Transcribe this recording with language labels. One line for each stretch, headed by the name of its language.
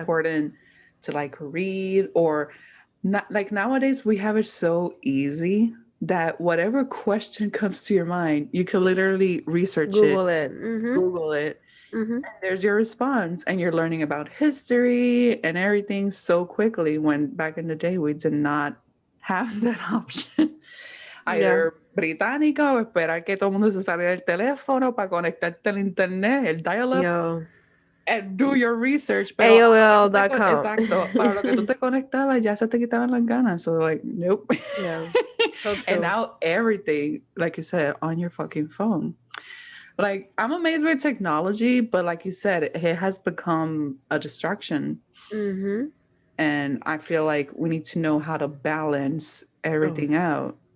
English: important to like read or not like nowadays we have it so easy that whatever question comes to your mind, you can literally research it, Google it. Mm-hmm. Google it, Mm-hmm. and there's your response. And you're learning about history and everything so quickly when back in the day we did not have that option. Yeah.
Spanish: Either británica o esperar que todo el mundo se saliera del teléfono para conectarte al internet, el dial-up,
English: Yo. and do your research,
Spanish: pero a lo que tú te
English: AOL.com.
Spanish: exacto, para lo que tú te conectabas ya se te quitaban las ganas.
English: So like, nope. Yeah. So And true. now everything, like you said, on your fucking phone. Like I'm amazed with technology, but like you said, it has become a distraction. Mm-hmm. And I feel like we need to know how to balance Oh, everything out.